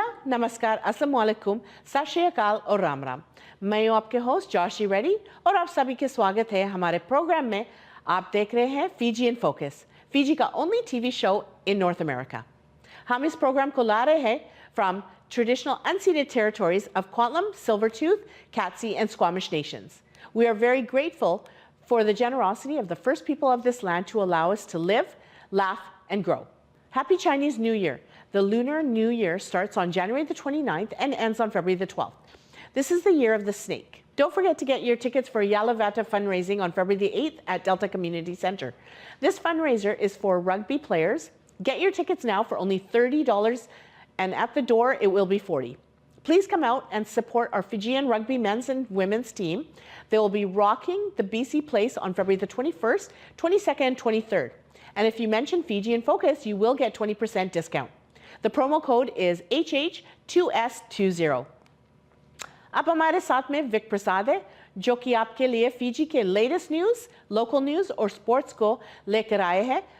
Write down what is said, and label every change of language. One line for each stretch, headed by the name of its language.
Hindi: नमस्कार, अस्सलाम वालेकुम, सत श्री अकाल और राम राम। मैं हूँ आपके होस्ट जोशी रेड्डी और आप सभी के स्वागत है हमारे प्रोग्राम में। आप देख रहे हैं फीजी इन फोकस, फीजी का
English: Only TV show in North America.
Hindi: हम इस प्रोग्राम को ला रहे हैं
English: From traditional unceded territories of Kwantlen, Silvertooth, Katzie, and Squamish nations. We are very grateful for the generosity of the first people of this land to allow us to live, laugh, and grow. Happy Chinese New Year. The Lunar New Year starts on January the 29th and ends on February the 12th. This is the year of the snake. Don't forget to get your tickets for Yalavata fundraising on February the 8th at Delta Community Center. This fundraiser is for rugby players. Get your tickets now for only $30, and at the door it will be $40. Please come out and support our Fijian rugby men's and women's team. They will be rocking the BC Place on February the 21st, 22nd, and 23rd. And if you mention Fiji in Focus, you will get 20% discount. The promo code is HH2S20.
Hindi: अब हमारे साथ में Wick प्रसाद है, जो कि आपके लिए Fiji के लेटेस्ट न्यूज़, लोकल न्यूज़ और स्पोर्ट्स को लेकर आए हैं।